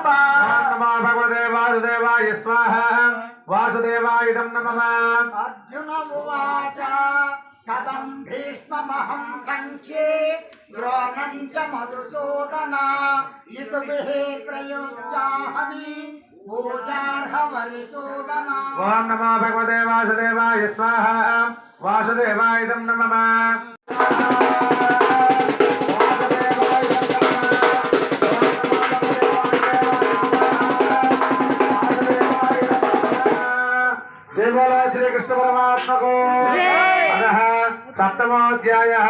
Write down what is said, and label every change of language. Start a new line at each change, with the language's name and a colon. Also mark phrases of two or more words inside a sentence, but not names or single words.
Sanskrit: ओं नमो भगवते वासुदेवाय स्वाह वासुदेवाय इदं नमः अर्जुन उवाच कथं भीष्ममहं संख्ये द्रोणं च मधुसूदन इसुभिः प्रयुज्याहमि ओं नमो भगवते वासुदेवाय स्वाहा वासुदेवाय नमः
Hindi: जय बोलो श्री कृष्ण परमात्मा को
Sanskrit: अतः सप्तमोऽध्यायः